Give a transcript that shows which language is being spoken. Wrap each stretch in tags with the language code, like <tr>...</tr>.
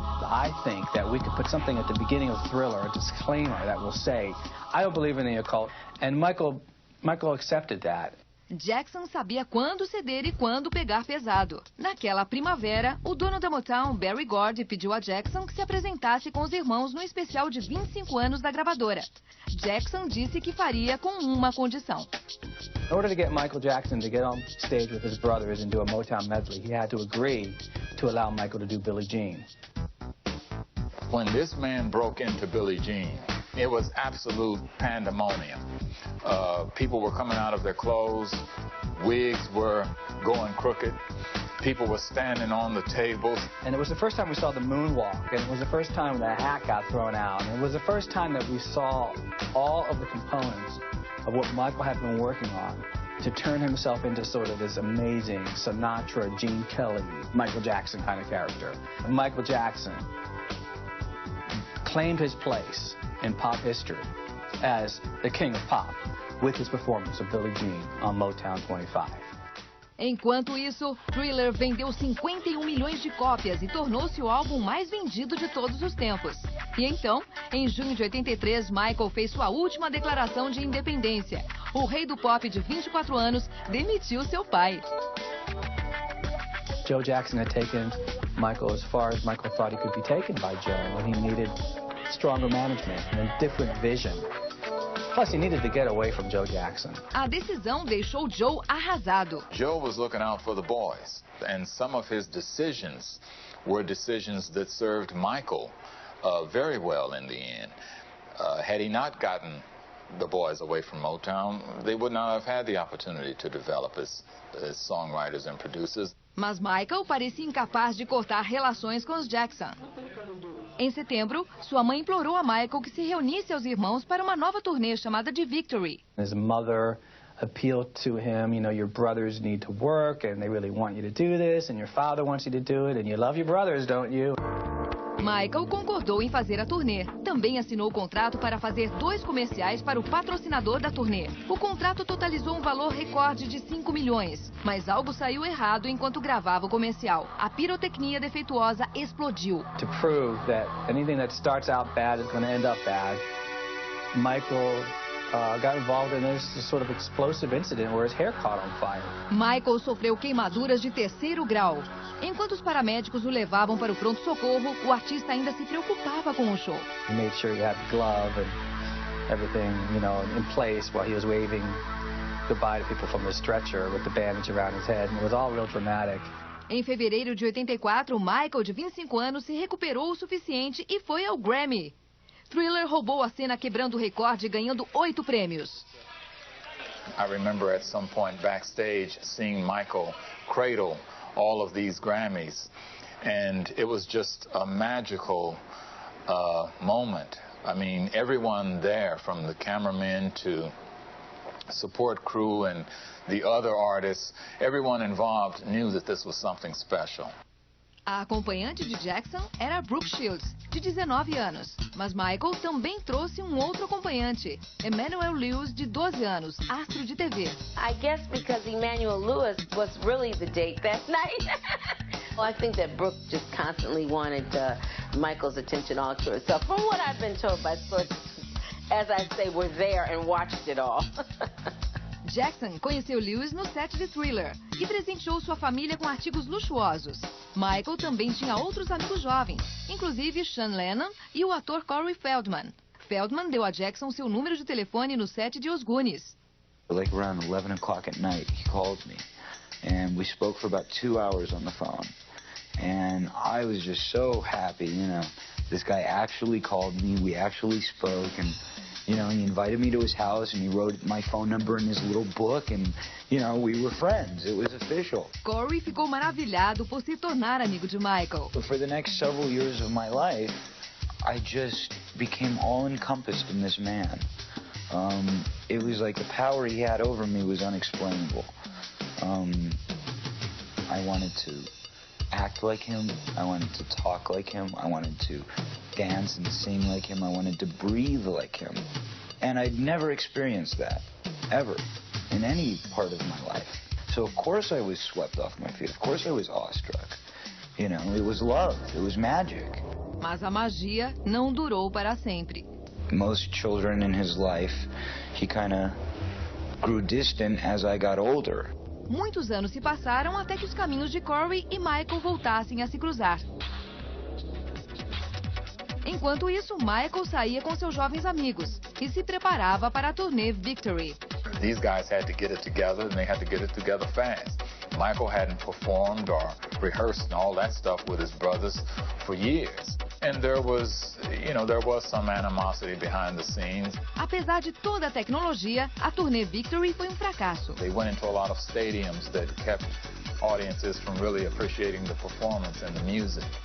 <en>I think that we could put something at the beginning of Thriller, a disclaimer that will say, I don't believe in the occult. And Michael accepted that.</en> <pt>Jackson sabia quando ceder e quando pegar pesado. Naquela primavera, o dono da Motown, Berry Gordy, pediu a Jackson que se apresentasse com os irmãos no especial de 25 anos da gravadora. Jackson disse que faria com uma condição.</pt> <en>In order to get Michael Jackson to get on stage with his brothers and do a Motown medley, he had to agree to allow Michael to do Billie Jean. When this man broke into Billie Jean, it was absolute pandemonium. People were coming out of their clothes, wigs were going crooked, people were standing on the tables. And it was the first time we saw the moonwalk, and it was the first time the hat got thrown out, and it was the first time that we saw all of the components of what Michael had been working on to turn himself into sort of this amazing Sinatra, Gene Kelly, Michael Jackson kind of character. Michael Jackson claimed his place in pop history as the king of pop with his performance of Billie Jean on Motown 25.</en> <pt>Enquanto isso, Thriller vendeu 51 milhões de cópias e tornou-se o álbum mais vendido de todos os tempos. E então, em junho de 83, Michael fez sua última declaração de independência. O rei do pop de 24 anos demitiu seu pai.</pt> <en>Joe Jackson had taken Michael as far as Michael thought he could be taken by Joe, and he needed stronger management and a different vision. Plus, he needed to get away from Joe Jackson.</en> <pt>A decisão deixou Joe arrasado.</pt> <en>Joe was looking out for the boys, and some of his decisions were decisions that served Michael very well in the end. Had he not gotten the boys away from Motown, they would not have had the opportunity to develop as songwriters and producers.</en> <pt>Mas Michael parecia incapaz de cortar relações com os Jackson. Em setembro, sua mãe implorou a Michael que se reunisse aos irmãos para uma nova turnê chamada de Victory.</pt> <en>His mother appealed to him, you know, your brothers need to work and they really want you to do this and your father wants you to do it and you love your brothers, don't you?</en> <pt>Michael concordou em fazer a turnê. Também assinou o contrato para fazer 2 comerciais para o patrocinador da turnê. O contrato totalizou um valor recorde de 5 milhões. Mas algo saiu errado enquanto gravava o comercial. A pirotecnia defeituosa explodiu.</pt> <en>To prove that anything that starts out bad is going to end up bad, Michael got involved in this sort of explosive incident where his hair caught on fire.</en> <pt>Michael sofreu queimaduras de 3º grau. Enquanto os paramédicos o levavam para o pronto-socorro, o artista ainda se preocupava com o show.</pt> <en>He made sure he had glove and everything, you know, in place while he was waving goodbye to people from the stretcher with the bandage around his head. And it was all real dramatic.</en> <pt>Em fevereiro de 84, Michael, de 25 anos, se recuperou o suficiente e foi ao Grammy. Thriller roubou a cena quebrando o recorde e ganhando 8 prêmios.</pt> <en>I remember at some point backstage seeing Michael cradle all of these Grammys, and it was just a magical moment. I mean, everyone there, from the cameramen to support crew and the other artists, everyone involved knew that this was something special.</en> <pt>A acompanhante de Jackson era Brooke Shields, de 19 anos. Mas Michael também trouxe um outro acompanhante, Emmanuel Lewis, de 12 anos, astro de TV.</pt> <en>I guess because Emmanuel Lewis was really the date that night. Well, I think that Brooke just constantly wanted Michael's attention all to herself. From what I've been told by sources, as I say, were there and watched it all.</en> <pt>Jackson conheceu Lewis no set de Thriller e presenteou sua família com artigos luxuosos. Michael também tinha outros amigos jovens, inclusive Sean Lennon e o ator Corey Feldman. Feldman deu a Jackson seu número de telefone no set de Os Goonies.</pt> <en>Like around 11 o'clock at night, he called me, and we spoke for about 2 hours on the phone. And I was just so happy, you know. This guy actually called me, we actually spoke, and you know, he invited me to his house and he wrote my phone number in his little book and, you know, we were friends. It was official.</en> <pt>Corey ficou maravilhado por se tornar amigo de Michael.</pt> <en>But for the next several years of my life, I just became all-encompassed in this man. It was like the power he had over me was unexplainable. I wanted to act like him. I wanted to talk like him. I wanted to dance and sing like him. I wanted to breathe like him. And I'd never experienced that, ever, in any part of my life. So of course I was swept off my feet. Of course I was awestruck. You know, it was love. It was magic.</en> <pt>Mas a magia não durou para sempre.</pt> <en>Most children in his life, he kind of grew distant as I got older.</en> <pt>Muitos anos se passaram até que os caminhos de Corey e Michael voltassem a se cruzar. Enquanto isso, Michael saía com seus jovens amigos e se preparava para a turnê Victory.</pt> <en>These guys had to get it together, and they had to get it together fast. Michael hadn't performed or rehearsed and all that stuff with his brothers for years. And there was some animosity behind the scenes.</en> <pt>Apesar de toda a tecnologia, a turnê Victory foi um fracasso.</pt> <en>They went into a lot of stadiums that kept audiences from really appreciating the performance and the music.</en>